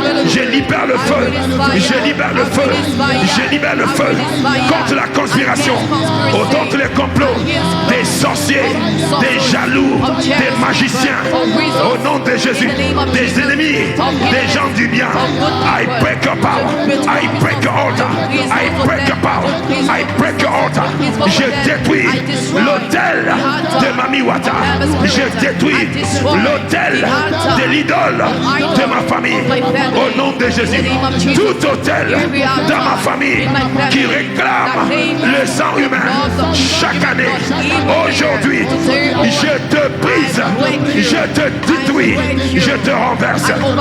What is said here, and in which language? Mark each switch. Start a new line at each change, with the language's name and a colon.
French: Je libère le feu, je libère le feu, je libère le feu contre la conspiration, contre les complots des sorciers, des jaloux, des magiciens. Au nom de Jésus, des ennemis, des gens du bien.
English: I break your power, I break your altar, I break your power, I break your altar.
French: Je détruis l'autel de Mami Wata. Je détruis l'autel de l'idole de ma famille. Au nom de Jésus, tout autel dans ma famille qui réclame le sang humain chaque année, aujourd'hui, je te brise, je te détruis, je te renverse.